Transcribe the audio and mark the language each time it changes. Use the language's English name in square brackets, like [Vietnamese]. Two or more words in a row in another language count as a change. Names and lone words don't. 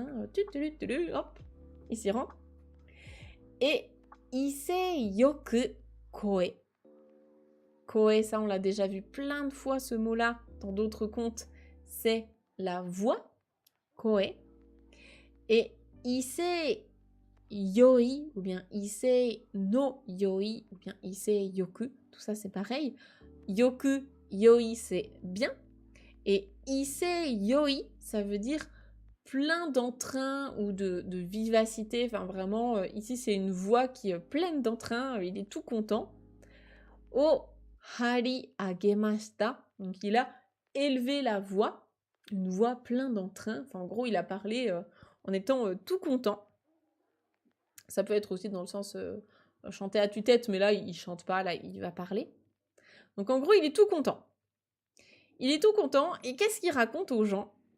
[French] Hop, il s'y rend. Et [Japanese] 威勢よく声. [French] Koe, ça, on l'a déjà vu plein de fois, ce mot-là, dans d'autres contes. C'est la voix, koe. Et [Japanese] 威勢よい, [French] ou bien [Japanese] 威勢のよい, [French] ou bien [Japanese] 威勢よく, [French] tout ça, c'est pareil. [Japanese] よく、よい, [French] c'est bien. Et [Japanese] 威勢よい, [French] ça veut dire plein d'entrain ou de vivacité. Enfin, vraiment, ici, c'est une voix qui est pleine d'entrain. Il est tout content. [Japanese] を張り上げました. [French] Donc, il a élevé la voix. Une voix pleine d'entrain. Enfin, en gros, il a parlé en étant tout content. Ça peut être aussi dans le sens chanter à tue-tête, mais là, il chante pas. Là, il va parler. Donc, en gros, il est tout content. Il est tout content, et qu'est-ce qu'il raconte aux gens?